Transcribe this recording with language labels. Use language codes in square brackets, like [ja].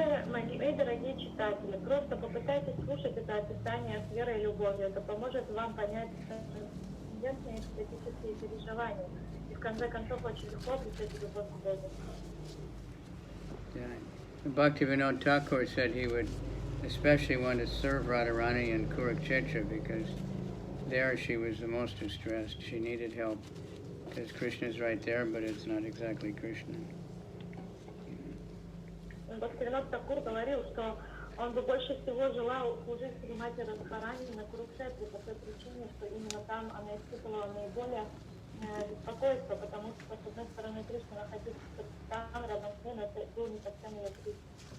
[ru] Мои дорогие читатели, просто попытайтесь слушать это описание с верой и любовью. Это поможет вам понять трансцендентные эстетические переживания. И в конце концов очень легко обрести любовь к Богу. [en] Bhaktivinoda Thakur said he would especially want to serve Radharani in Kurukshetra because there she was the most distressed. She needed help because Krishna is right there, but it's not exactly Krishna. [ru] Бхактивинода Такур говорил, что он бы больше всего желал служить Шримати Радхарани на Курукшетре по той причине, что именно там она испытывала наиболее беспокойство, потому что, с одной стороны, Кришна находился там, рядом с ней, но это был не совсем ее Кришна.